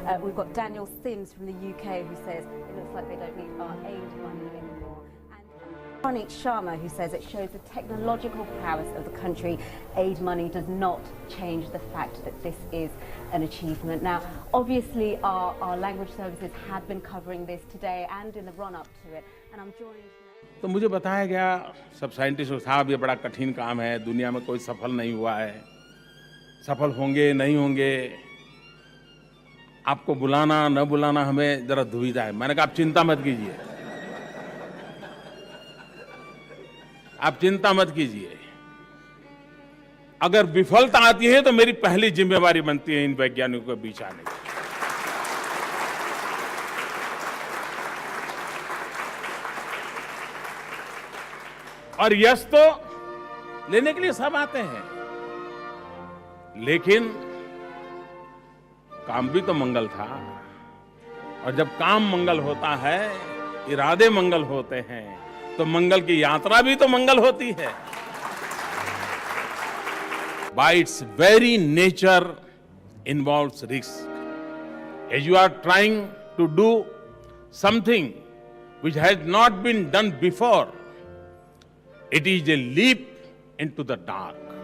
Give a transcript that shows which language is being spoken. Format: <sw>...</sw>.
<en>We've got Daniel Sims from the UK who says it looks like they don't need our aid money anymore. Praneet Sharma, who says it shows the technological prowess of the country. Aid money does not change the fact that this is an achievement. Now, obviously, our language services have been covering this today and in the run-up to it. And I'm joined now.</en> <hi>तो मुझे बताया गया सब scientist को साहब ये बड़ा कठिन काम है, दुनिया में कोई सफल नहीं हुआ है, सफल होंगे नहीं होंगे, आपको बुलाना न बुलाना हमें जरा दुविधा है। मैंने कहा आप चिंता मत कीजिए, आप चिंता मत कीजिए। अगर विफलता आती है तो मेरी पहली जिम्मेवारी बनती है इन वैज्ञानिकों के बीच आने की। और यश तो लेने के लिए सब आते हैं, लेकिन काम भी तो मंगल था। और जब काम मंगल होता है, इरादे मंगल होते हैं, तो मंगल की यात्रा भी तो मंगल होती है।</hi> <en>By its very nature involves risk. As you are trying to do something which has not been done before, it is a leap into the dark.</en>